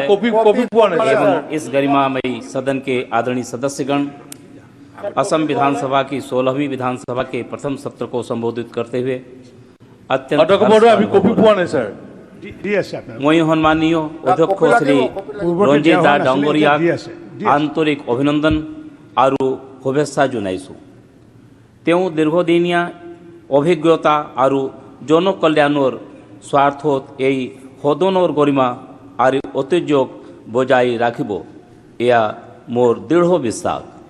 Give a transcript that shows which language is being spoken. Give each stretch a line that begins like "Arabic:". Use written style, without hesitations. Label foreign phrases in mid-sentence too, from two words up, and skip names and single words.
Hindi: एवं इस गरिमामयी सदन के आदरणीय सदस्यगण, असम विधानसभा की 16वीं विधानसभा के प्रथम सत्र को संबोधित करते हुए अत्यंत
Assamese: মই সন্মানীয় অধ্যক্ষ শ্ৰী ৰঞ্জিত দা ডাঙৰীয়াক আন্তৰিক অভিনন্দন আৰু শুভেচ্ছা জনাইছোঁ। তেওঁ দীৰ্ঘদিনীয়া অভিজ্ঞতা আৰু জনকল্যাণৰ স্বাৰ্থত এই সদনৰ গৰিমা আৰু ঐতিহ্যক বজাই ৰাখিব, এয়া মোৰ দৃঢ় বিশ্বাস।